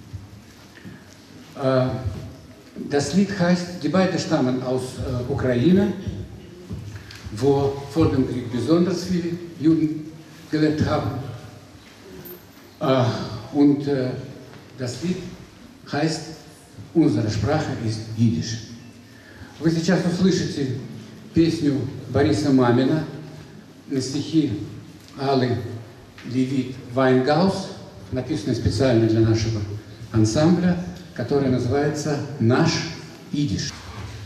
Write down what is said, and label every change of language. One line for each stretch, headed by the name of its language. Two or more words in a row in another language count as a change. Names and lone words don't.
German: Das Lied heißt, die beiden stammen aus Ukraine, wo vor dem Krieg besonders viele Juden gelebt haben. Und das Lied heißt, unsere Sprache ist Jiddisch.
Russian: Вы сейчас услышите песню Бориса Мамина на стихи Аллы Левит Вайнгаус, написанной специально для нашего ансамбля, которая называется «Наш Идиш».